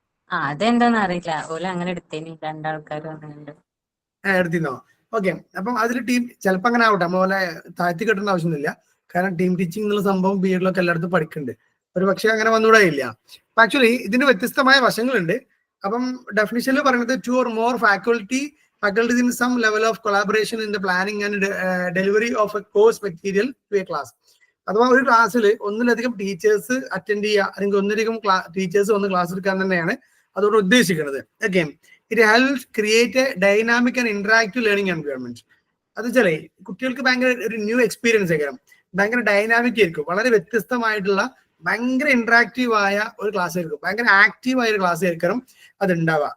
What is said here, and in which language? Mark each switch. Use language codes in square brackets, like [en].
[ml] അതെന്താന്ന് അറിയില്ല, ഓല് അങ്ങനെ എടുത്തേനി, രണ്ടാൾക്കാരും എടുത്തിന്നോ? ഓക്കെ, അപ്പം അതിൽ ടീം ചിലപ്പോ അങ്ങനെ ആവട്ടെ, നമ്മളെ താഴ്ത്തി കെട്ടേണ്ട ആവശ്യമൊന്നുമില്ല. കാരണം ടീം ടീച്ചിങ് എന്നുള്ള സംഭവം ബിഎഡിലൊക്കെ എല്ലായിടത്തും പഠിക്കുന്നുണ്ട്. ഒരു പക്ഷേ അങ്ങനെ വന്നുകൂടെ ഇല്ല. ആക്ച്വലി ഇതിന് വ്യത്യസ്തമായ വശങ്ങളുണ്ട്. അപ്പം ഡെഫിനിഷനിൽ പറയുന്നത് [en] 2 or more faculties in some level of collaboration in the planning and delivery of a course material to a class. [ml] അഥവാ ഒരു ക്ലാസ്സിൽ ഒന്നിലധികം ടീച്ചേഴ്സ് അറ്റൻഡ് ചെയ്യുക, അല്ലെങ്കിൽ ഒന്നിലധികം ടീച്ചേഴ്സ് വന്ന് ക്ലാസ് എടുക്കാൻ തന്നെയാണ് അതോട് ഉദ്ദേശിക്കുന്നത്. [en] Okay, it helps create a dynamic and interactive learning environment. [ml] അത് വെച്ചാലേ കുട്ടികൾക്ക് ഭയങ്കര ഒരു ന്യൂ എക്സ്പീരിയൻസ് ആയിരിക്കും, ഭയങ്കര ഡൈനാമിക് ആയിരിക്കും, വളരെ വ്യത്യസ്തമായിട്ടുള്ള ഭയങ്കര ഇന്ററാക്റ്റീവ് ആയ ഒരു ക്ലാസ് ആയിരിക്കും, ഭയങ്കര ആക്റ്റീവ് ആയ ഒരു ക്ലാസ് ആയിരിക്കണം അത് ഉണ്ടാവുക.